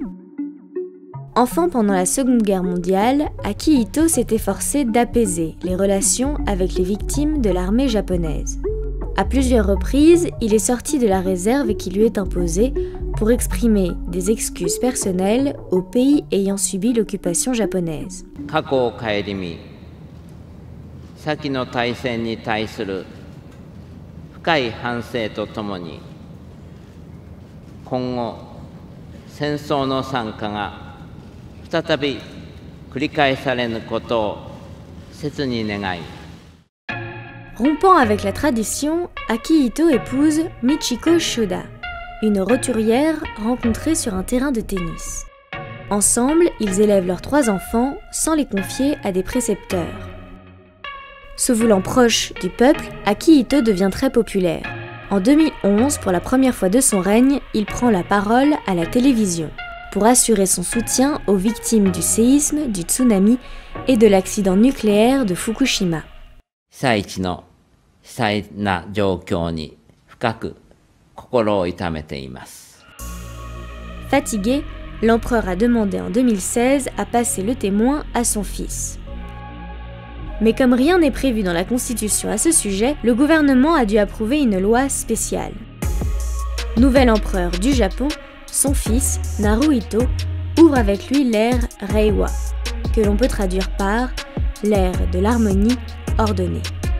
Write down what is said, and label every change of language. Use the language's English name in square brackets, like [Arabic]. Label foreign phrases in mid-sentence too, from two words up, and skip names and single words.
[French] Enfant pendant la Seconde Guerre mondiale, Akihito s'est efforcé d'apaiser les relations avec les victimes de l'armée japonaise. À plusieurs reprises, il est sorti de la réserve qui lui est imposée pour exprimer des excuses personnelles aux pays ayant subi l'occupation japonaise. [Japanese] 過去を顧み、先の大戦に対する深い反省とともに、今後戦争の惨禍が再び繰り返されぬことを切に願い。 [French] Rompant avec la tradition, Akihito épouse Michiko Shoda, une roturière rencontrée sur un terrain de tennis. Ensemble, ils élèvent leurs 3 enfants sans les confier à des précepteurs. Se voulant proche du peuple, Akihito devient très populaire. En 2011, pour la première fois de son règne, il prend la parole à la télévision pour assurer son soutien aux victimes du séisme, du tsunami et de l'accident nucléaire de Fukushima. [Japanese] 被災地の悲惨な状況に深く心を痛めています。 [French] Fatigué, l'empereur a demandé en 2016 à passer le témoin à son fils. Mais comme rien n'est prévu dans la Constitution à ce sujet, le gouvernement a dû approuver une loi spéciale. Nouvel empereur du Japon, son fils, Naruhito, ouvre avec lui l'ère Reiwa, que l'on peut traduire par l'ère de l'harmonie ordonnée.